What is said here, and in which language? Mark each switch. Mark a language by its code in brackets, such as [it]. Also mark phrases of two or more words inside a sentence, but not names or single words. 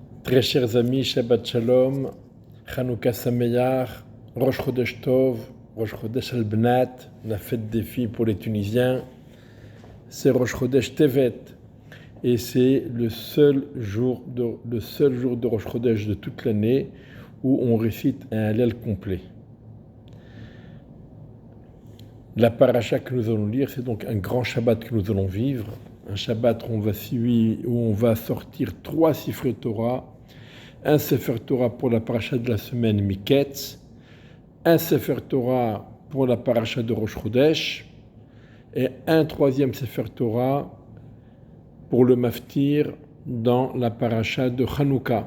[fr] Très chers amis, [he] שבת שלום, חנוכה שמח, ראש חודש טוב, [fr] Rosh Chodesh Al-Bnat, la fête des filles pour les Tunisiens, c'est Rosh Chodesh Tevet, et c'est le seul jour de Rosh Chodesh de toute l'année où on récite un Hallel complet. La paracha que nous allons lire, c'est donc un grand Shabbat que nous allons vivre, un Shabbat où on va sortir 3 [he] ספרי תורה, [fr] un [he] ספר תורה [fr] pour la paracha de la semaine Miketz, un [he] ספר תורה [fr] pour la paracha de Rosh Chodesh, et un 3e [he] ספר תורה [fr] pour le Maftir dans la paracha de Chanukah.